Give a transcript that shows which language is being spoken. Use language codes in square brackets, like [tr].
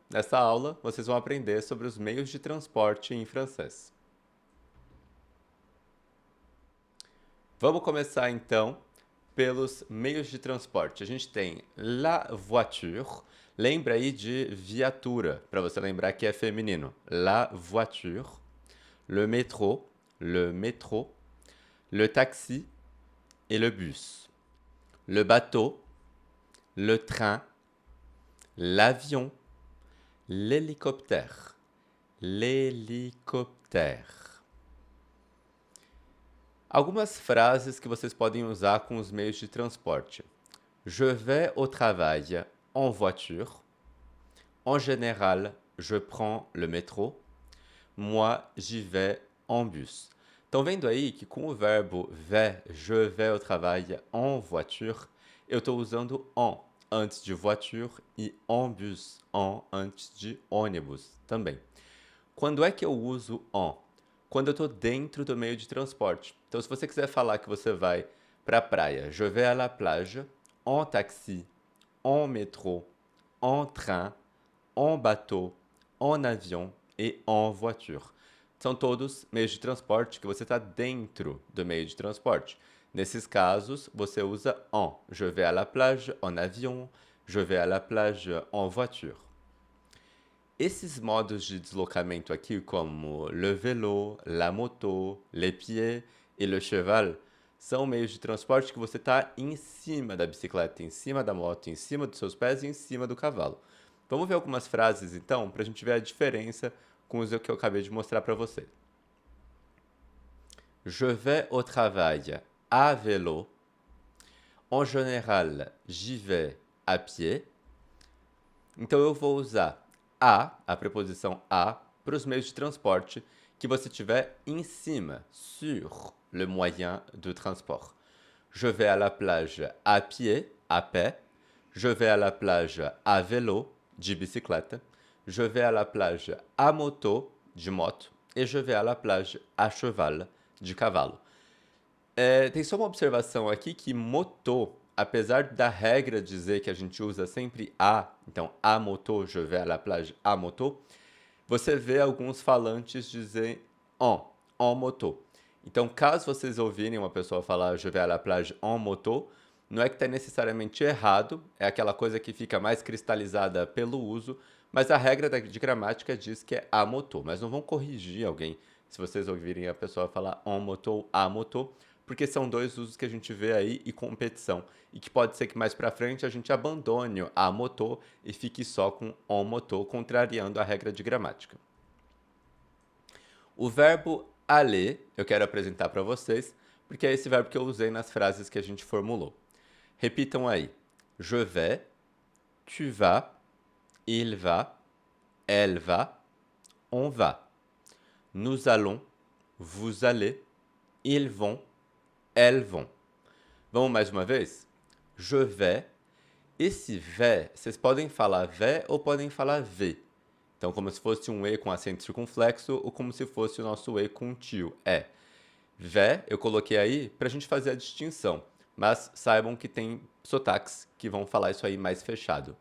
[pt] Nessa aula, vocês vão aprender sobre os meios de transporte em francês. Vamos começar então pelos meios de transporte. A gente tem la voiture. Lembra aí de viatura, para você lembrar que é feminino. [fr] La voiture. Le métro, le taxi et le bus. Le bateau, le train, l'avion, l'hélicoptère. L'hélicoptère. [pt] Algumas frases que vocês podem usar com os meios de transporte. [fr] Je vais au travail en voiture. En général, je prends le métro. Moi, j'y vais en bus. [pt] Estão vendo aí que com o verbo vais, [fr] je vais au travail en voiture, [pt] eu estou usando en antes de voiture e en bus, en antes de ônibus também. Quando é que eu uso en? Quando eu estou dentro do meio de transporte. Então, se você quiser falar que você vai para a praia, [fr] je vais à la plage, en taxi, en métro, en train, en bateau, en avion et en voiture. [pt] São todos meios de transporte que você está dentro do meio de transporte. Nesses casos, você usa en. [fr] Je vais à la plage en avion, je vais à la plage en voiture. [pt] Esses modos de deslocamento aqui, como le vélo, la moto, les pieds e le cheval, são meios de transporte que você está em cima da bicicleta, em cima da moto, em cima dos seus pés e em cima do cavalo. Vamos ver algumas frases, então, para a gente ver a diferença com os que eu acabei de mostrar para você. [fr] Je vais au travail à vélo. En général, j'y vais à pied. [pt] Então, eu vou usar a preposição a, para os meios de transporte que você tiver em cima, [fr] sur le moyen de transport. Je vais à la plage à pied, à pé. Je vais à la plage à vélo, [pt] de bicicleta. [fr] Je vais à la plage à moto, [pt] de moto. [fr] E je vais à la plage à cheval, [pt] de cavalo. Tem só uma observação aqui que moto, apesar da regra dizer que a gente usa sempre a, então a moto, [fr] je vais à la plage à moto, [pt] você vê alguns falantes dizer en moto. Então, caso vocês ouvirem uma pessoa falar [fr] je vais à la plage en moto, [pt] não é que está necessariamente errado, é aquela coisa que fica mais cristalizada pelo uso, mas a regra de gramática diz que é a moto. Mas não vão corrigir alguém se vocês ouvirem a pessoa falar en moto, a moto, porque são dois usos que a gente vê aí e competição. E que pode ser que mais para frente a gente abandone a moto e fique só com en moto, contrariando a regra de gramática. O verbo aller eu quero apresentar para vocês, porque é esse verbo que eu usei nas frases que a gente formulou. Repitam aí. [fr] Je vais, tu vas, il va, elle va, on va. Nous allons, vous allez, ils vont, elles vont. [pt] Vamos mais uma vez? [fr] Je vais. [pt] Esse vais, vocês podem falar vais ou podem falar v. Então, como se fosse um E com acento circunflexo ou como se fosse o nosso E com tio. É. Vais, eu coloquei aí para a gente fazer a distinção. Mas saibam que tem sotaques que vão falar isso aí mais fechado.